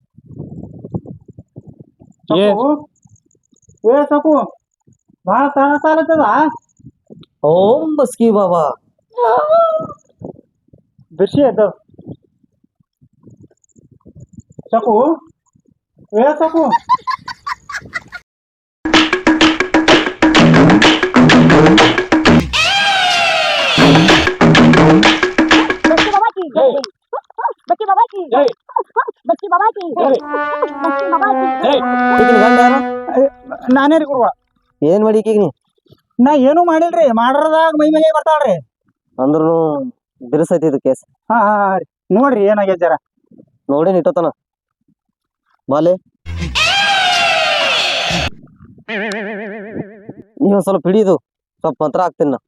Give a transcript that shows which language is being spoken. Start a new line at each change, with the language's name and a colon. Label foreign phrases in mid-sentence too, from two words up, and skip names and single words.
Kannada: ಏ ಸಾಕು, ಬಹಳ ತಾಳತ್ತದ. ಓಂ ಬಸ್ಕಿ ಬಾಬಾ. ಬಿರ್ಸಿ ಎದ್ದ ಸಾಕು. ಏ ಸಾಕು,
Hindi: बसकी बाबा की बसकी बाबा की बसकी बाबा की बसकी बाबा की
Kannada: ಈಗಿನ ಗಂಡ ಯಾರು? ನಾನೇ ರೀ ಗುರುವ. ಏನ್ ಮಾಡಿ ಈಗ ನೀ? ನಾ ಏನು ಮಾಡಿಲ್ರಿ. ಮಾಡ್ರದಾಗ ಮೈ ಮೈಗೆ ಬರ್ತಾಳ್ರಿ. ಅಂದ್ರೂ ಬಿರುಸೈತಿ ಇದು ಕೇಸ್. ಹಾ ಹಾ ರೀ, ನೋಡ್ರಿ ಏನಾಗ್ಯದ ಜರ ನೋಡಿ ಇಟ್ಟತನ. ಬಾಲೆ ನೀವು ಸ್ವಲ್ಪ ಹಿಡಿದು ಸ್ವಲ್ಪ ಮಂತ್ರ ಹಾಕ್ತೀನಿ ನಾ.